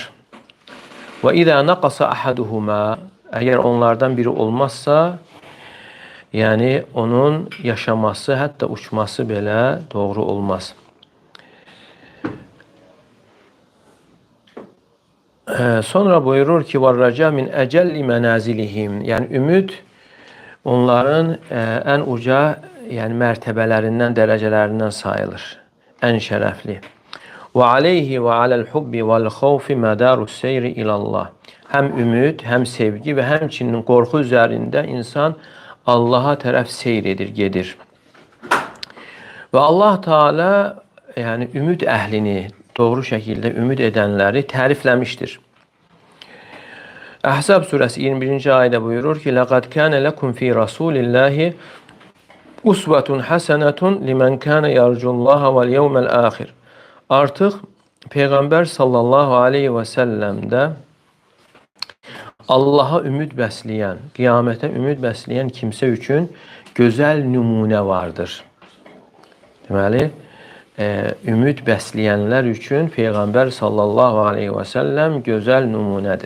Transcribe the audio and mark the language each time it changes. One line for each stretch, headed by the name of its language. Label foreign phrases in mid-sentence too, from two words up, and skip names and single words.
Arabic: وإذا نقص أحدهما,
Azerbaijani: əgər onlardan biri olmazsa, yəni onun yaşaması, hətta uçması belə doğru olmaz. Sonra buyurur ki,
Arabic: وَالرَّجَى مِنْ أَجَلِّ مَنَازِلِهِمْ.
Azerbaijani: Yəni ümid onların ən uca mərtəbələrindən, dərəcələrindən sayılır. Ən şərəfli.
Arabic: وَعَلَيْهِ وَعَلَى الْحُبِّ وَالْخَوْفِ مَدَارُ السَّيْرِ إِلَى اللّٰهِ.
Azerbaijani: Həm ümid, həm sevgi və həmçinin qorxu üzərində insan Allaha tərəf seyr edir, gedir. Və Allah Teala ümid əhlini, doğru şəkildə ümid edənləri tərifləmişdir. Əhzab surəsi 21-ci ayədə buyurur ki,
Arabic: لَقَدْ كَانَ لَكُمْ فِي رَسُولِ اللّٰهِ أُسْوَةٌ حَسَنَةٌ لِمَنْ كَانَ يَرْجُ اللّٰهَ وَالْيَوْمَ الْآخِرِ.
Azerbaijani: Artıq Peyğəmbər
Arabic: صلى الله عليه وسلم
Azerbaijani: Allaha ümid bəsləyən, qiyamətə ümid bəsləyən kimsə üçün gözəl nümunə vardır. Deməli, ümid bəsləyənlər üçün Peyğəmbər
Arabic: صلى الله عليه وسلم
Azerbaijani: gözəl nümunədir.